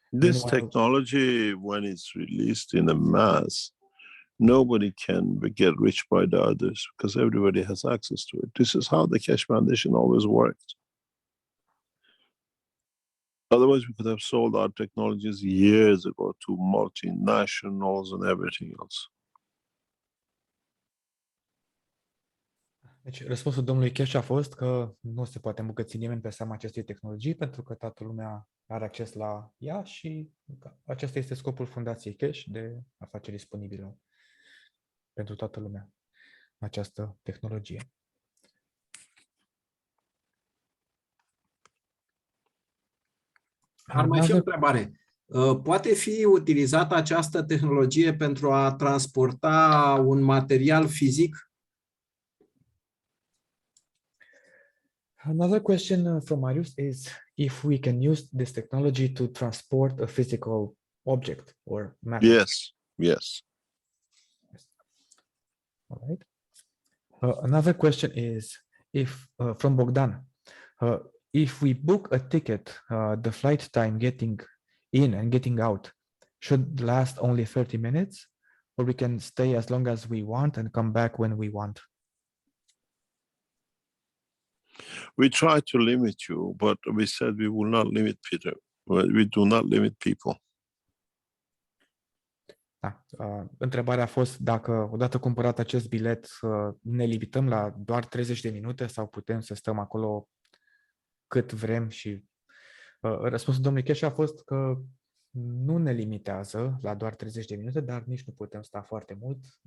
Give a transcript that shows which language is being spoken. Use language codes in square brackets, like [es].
[en] This technology, when it's released in a mass, nobody can get rich by the others because everybody has access to it. This is how the Keshe Foundation always worked. Otherwise, we could have sold our technologies years ago to multinationals and everything else. [ro] Deci, răspunsul domnului Keshe a fost că nu se poate îmbogăți nimeni pe seama acestei tehnologii pentru că toată lumea are acces la ea și acesta este scopul Fundației Keshe de a face disponibilă pentru toată lumea această tehnologie. Ar mai fi o întrebare. Poate fi utilizată această tehnologie pentru a transporta un material fizic? [en] Another question from Marius is if we can use this technology to transport a physical object or matter. Yes. All right. Another question is if from Bogdan, if we book a ticket, the flight time getting in and getting out should last only 30 minutes, or we can stay as long as we want and come back when we want? We try to limit you, but we said we will not limit Peter. We do not limit people. [ro] Da. Întrebarea a fost dacă, odată cumpărat acest bilet, ne limităm la doar 30 de minute sau putem să stăm acolo cât vrem și răspunsul domnului Keshe a fost că nu ne limitează la doar 30 de minute, dar nici nu putem sta foarte mult.